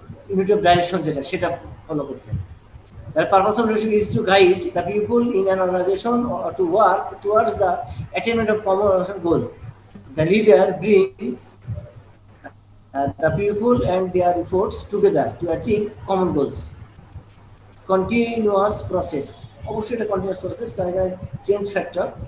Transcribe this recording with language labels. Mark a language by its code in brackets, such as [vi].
[bn] Unity of direction যেটা, সেটা follow করতে হবে। [en] The purpose of leadership is to guide the people in an organization or to work towards the attainment of common goal. The leader brings the people and their efforts together to achieve common goals. Continuous process. [bn] অবশ্যই এটা continuous process, কারণ এখানে change factor.